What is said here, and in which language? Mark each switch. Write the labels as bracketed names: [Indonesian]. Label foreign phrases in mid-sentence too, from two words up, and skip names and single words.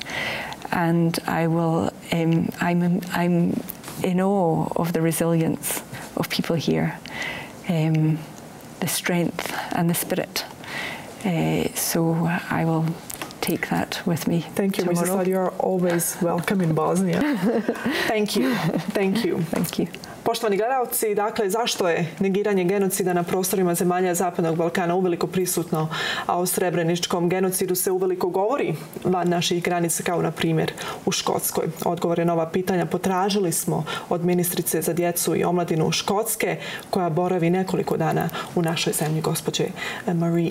[English] And I'm in awe of the resilience of people here, the strength and the spirit. So I will take that with me. Thank you, Mrs. Todd. You are always welcome in Bosnia. Thank you. Thank you. Thank you. [Bosnian] Poštovani gledalci, dakle, zašto je negiranje genocida na prostorima zemalja Zapadnog Balkana uveliko prisutno, a o srebreničkom genocidu se uveliko govori van naših granica, kao na primjer u Škotskoj? Odgovore na ova pitanja potražili smo od ministrice za djecu i omladinu Škotske, koja boravi nekoliko dana u našoj zemlji, gospođe Maree Todd.